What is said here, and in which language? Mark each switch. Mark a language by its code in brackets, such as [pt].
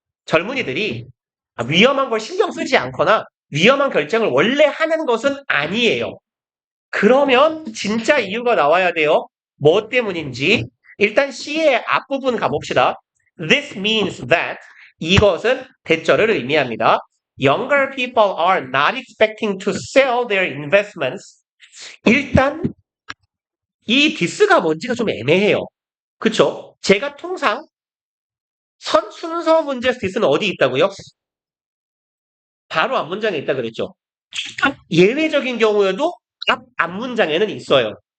[ko] 젊은이들이 위험한 걸 신경 쓰지 않거나 위험한 결정을 원래 하는 것은 아니에요. 그러면 진짜 이유가 나와야 돼요. 뭐 때문인지. 일단 C의 앞부분 가봅시다. [en] This means that [ko] 이것은 대절을 의미합니다. [en] younger people are not expecting to sell their investments. [ko] 일단 이 디스가 뭔지가 좀 애매해요. 그쵸? 제가 통상 순서 문제에서 디스는 어디 있다고요? 바로 앞문장에 있다 그랬죠. 예외적인 경우에도 앞문장에는 있어요.